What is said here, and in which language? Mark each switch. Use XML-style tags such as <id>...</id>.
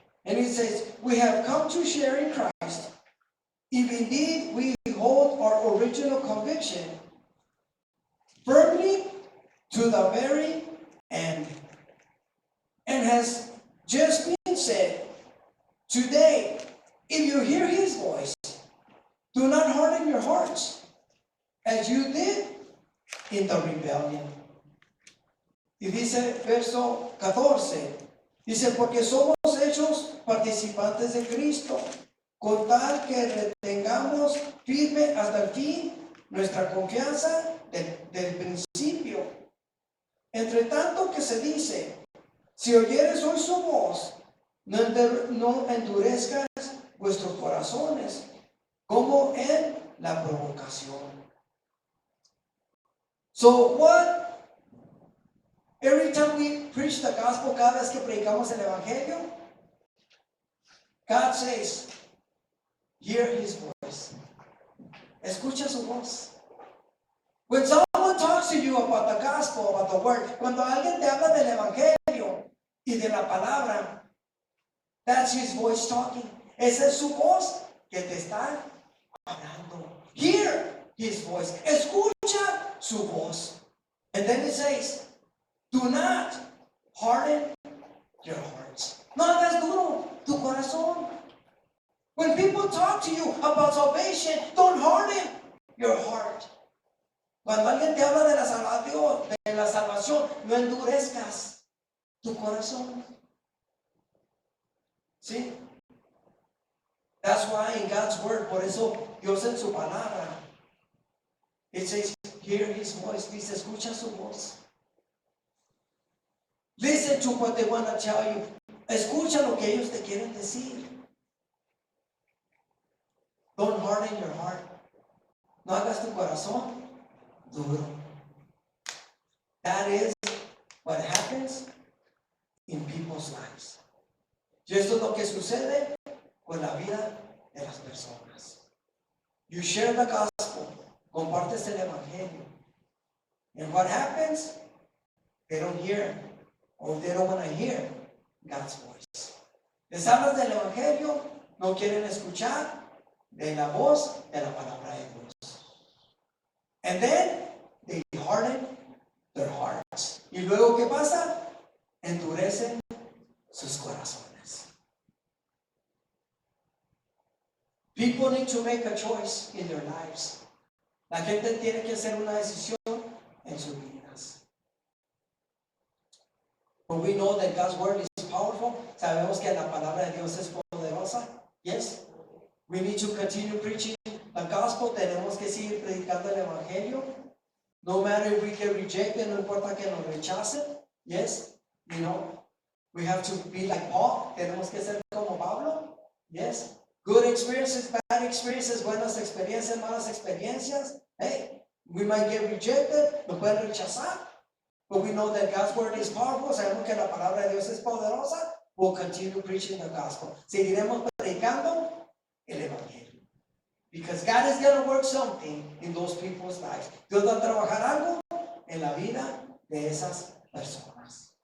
<en>And it says, we have come to share in Christ, if indeed we hold our original conviction firmly to the very end. And has just been said, today, if you hear his voice, do not harden your hearts, as you did in the rebellion.</en> <es>Y dice verso 14, dice, porque somos hechos participantes de Cristo, con tal que retengamos firme hasta el fin nuestra confianza del principio. Entre tanto que se dice, si oyeres hoy su voz, no endurezcas vuestros corazones, como en la provocación.</es> <en>So what? Every time we preach the gospel,</en> <es>cada vez que predicamos el evangelio,</es> <en>God says, hear his voice.</en> <es>Escucha su voz.</es> <en>When someone talks to you about the gospel, about the word,</en> <es>cuando alguien te habla del evangelio y de la palabra,</es> <en>that's his voice talking.</en> <es>Esa es su voz que te está hablando.</es> <en>Hear his voice.</en> <es>Escucha su voz.</es> <en>And then it says, do not harden your hearts.</en> <es>No hagas duro tu corazón.</es> <en>When people talk to you about salvation, don't harden your heart.</en> <es>Cuando alguien te habla de la salvación, no endurezcas tu corazón. ¿Sí?</es> <en>That's why in God's word,</en> <es>por eso Dios en su palabra,</es> <en>it says, hear his voice.</en> <es>Dice, escucha su voz.</es> <en>Listen to what they want to tell you.</en> <es>Escucha lo que ellos te quieren decir.</es> <en>Don't harden your heart.</en> <es>No hagas tu corazón duro.</es> <en>That is what happens in people's lives.</en> <es>Y esto es lo que sucede con la vida de las personas.</es> <en>You share the gospel,</en> <es>compartes el evangelio.</es> <en>And what happens? They don't hear, or they don't want to hear God's voice.</en> <es>Les hablas del evangelio, no quieren escuchar de la voz de la palabra de Dios.</es> <en>And then they harden their hearts.</en> <es>Y luego, ¿qué pasa? Endurecen sus corazones.</es> <en>People need to make a choice in their lives.</en> <es>La gente tiene que hacer una decisión en sus vidas.</es> <en>But we know that God's word is powerful.</en> <es>Sabemos que la palabra de Dios es poderosa.</es> <en>Yes. We need to continue preaching the gospel.</en> <es>Tenemos que seguir predicando el evangelio.</es> <en>No matter if we get rejected,</en> <es>no importa que nos rechacen.</es> <en>Yes. You know, we have to be like Paul.</en> <es>Tenemos que ser como Pablo.</es> <en>Yes. Good experiences, bad experiences,</en> <es>buenas experiencias, malas experiencias.</es> <en>Hey, we might get rejected,</en> <es>nos pueden rechazar.</es> <en>But we know that God's word is powerful.</en> <es>Sabemos que la palabra de Dios es poderosa.</es> <en>We'll continue preaching the gospel.</en> <es>Seguiremos predicando el evangelio.</es> <en>Because God is going to work something in those people's lives.</en> <es>Dios va a trabajar algo en la vida de esas personas.</es>